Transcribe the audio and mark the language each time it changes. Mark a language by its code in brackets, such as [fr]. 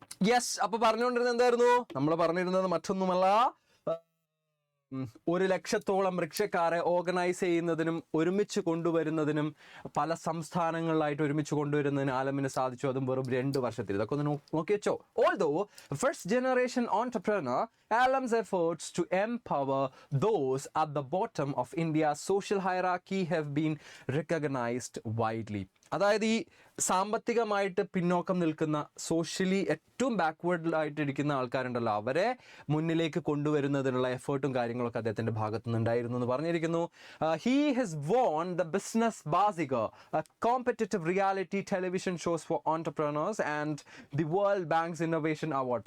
[ml] Yes, അപ്പൊ പറഞ്ഞുകൊണ്ടിരുന്നത് എന്തായിരുന്നു? നമ്മൾ പറഞ്ഞിരുന്നത് മറ്റൊന്നുമല്ല, 1,00,000-ഓളം റിക്ഷക്കാരെ ഓർഗനൈസ് ചെയ്യുന്നതിനും ഒരുമിച്ച് കൊണ്ടുവരുന്നതിനും പല സംസ്ഥാനങ്ങളിലായിട്ട് ഒരുമിച്ച് കൊണ്ടുവരുന്നതിന് ആലമിന് സാധിച്ചു. അതും വെറും 2 വർഷത്തിൽ. ഇതൊക്കെ ഒന്ന് നോക്കി വെച്ചോ. [en] Although first generation entrepreneur, Alam's efforts to empower those at the bottom of India's social hierarchy have been recognized widely. [ml] അതായത് ഈ സാമ്പത്തികമായിട്ട് പിന്നോക്കം നിൽക്കുന്ന, സോഷ്യലി ഏറ്റവും ബാക്ക്വേർഡിലായിട്ട് ഇരിക്കുന്ന ആൾക്കാരുണ്ടല്ലോ, അവരെ മുന്നിലേക്ക് കൊണ്ടുവരുന്നതിനുള്ള എഫേർട്ടും കാര്യങ്ങളൊക്കെ അദ്ദേഹത്തിന്റെ ഭാഗത്തു നിന്നുണ്ടായിരുന്നു എന്ന് പറഞ്ഞിരിക്കുന്നു. [en] He has won the business Baazigar, competitive reality television shows for entrepreneurs and the world bank's innovation award.